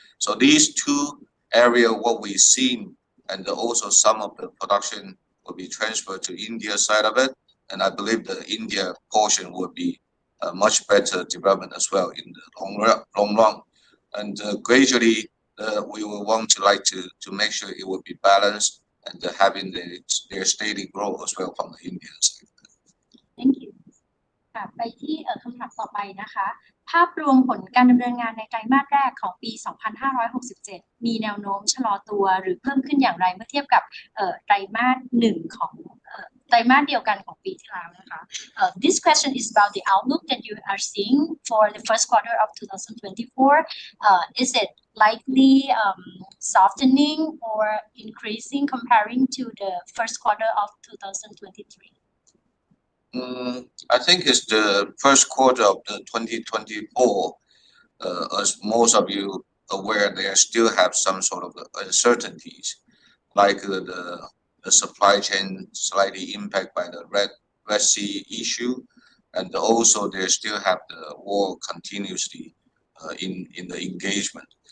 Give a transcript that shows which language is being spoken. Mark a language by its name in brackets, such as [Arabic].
[English] So these two areas, what we've seen, and also some of the production will be transferred to India side of it, and I believe the India portion will be a much better development as well in the long run. And gradually, we will want to make sure it will be balanced and having their steady growth as well from the Indian side. Thank you. [Thai] ค่ะไปที่คำถามต่อไปนะคะภาพรวมผลการดำเนินงานในไตรมาสแรกของปี 2567 มีแนวโน้มชะลอตัวหรือเพิ่มขึ้นอย่างไรเมื่อเทียบกับไตรมาส1ของไตรมาสเดียวกันของปีที่แล้วนะคะ [English] This question is about the outlook that you are seeing for the first quarter of 2024. Is it likely softening or increasing comparing to the first quarter of 2023? I think it's the first quarter of the 2024. As most of you aware, they still have some sort of uncertainties, like the supply chain slightly impacted by the Red Sea issue, and also they still have the war continuously in the engagement.